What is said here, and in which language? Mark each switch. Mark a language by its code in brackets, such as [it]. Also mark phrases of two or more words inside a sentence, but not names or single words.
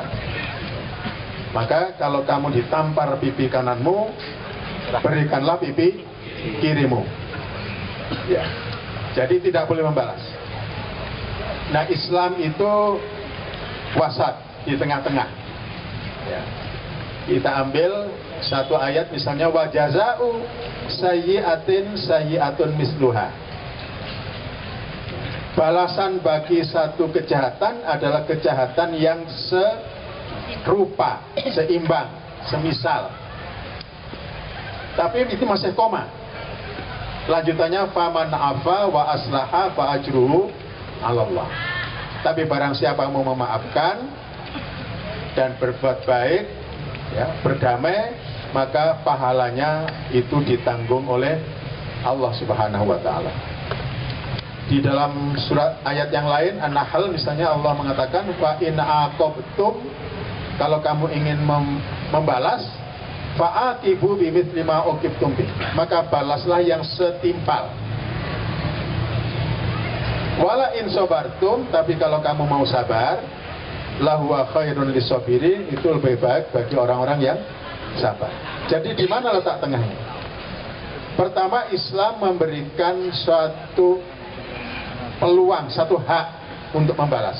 [id] Maka kalau kamu ditampar pipi kananmu, berikanlah pipi kirimu. Ya. Jadi tidak boleh membalas. Nah, Islam itu wasat, di tengah-tengah. Ya. Kita ambil satu ayat misalnya, [ar] وجزاء سيئة سيئة مثلها. [id] balasan bagi satu kejahatan adalah kejahatan yang serupa, seimbang, semisal. Tapi itu masih koma. Lanjutannya [ar] فمن عفا وأصلح فأجره على الله. [id] Tapi barang siapa mau memaafkan dan berbuat baik, ya, berdamai, maka pahalanya itu ditanggung oleh Allah [ar] سبحانه وتعالى. [id] Di dalam surat ayat yang lain An-Nahl misalnya Allah mengatakan [ar] فإن عاقبتم, [id] kalau kamu ingin membalas, [ar] فعاقبوا بمثل ما عوقبتم به, [id] maka balaslah yang setimpal. [ar] ولئن صبرتم, [id] tapi kalau kamu mau sabar, [ar] لهو خير للصابرين, [id] itu lebih baik bagi orang-orang yang sabar. Jadi di mana letak tengahnya? Pertama, Islam memberikan suatu peluang, satu hak untuk membalas.